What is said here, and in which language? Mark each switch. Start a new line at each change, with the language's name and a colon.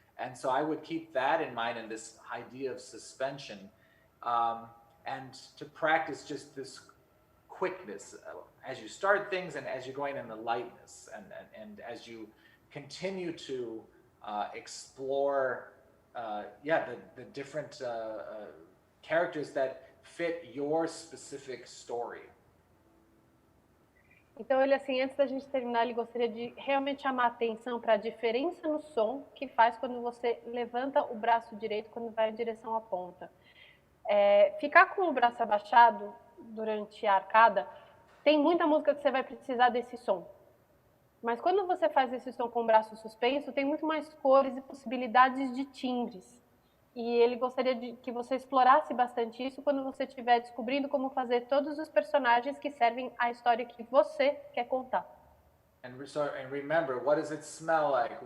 English: And so I would keep that in mind in this idea of suspension, and to practice just this quickness as you start things and as you're going in the lightness, and as you continue to explore the different characters that fit your specific story.
Portuguese: Então, ele, assim, antes da gente terminar, ele gostaria de realmente chamar a atenção para a diferença no som que faz quando você levanta o braço direito quando vai em direção à ponta. Ficar com o braço abaixado durante a arcada, tem muita música que você vai precisar desse som. Mas quando você faz esse som com o braço suspenso, tem muito mais cores e possibilidades de timbres. E ele gostaria de que você explorasse bastante isso quando você estiver descobrindo como fazer todos os personagens que servem à história que você quer contar.
English: And remember, what does it smell like?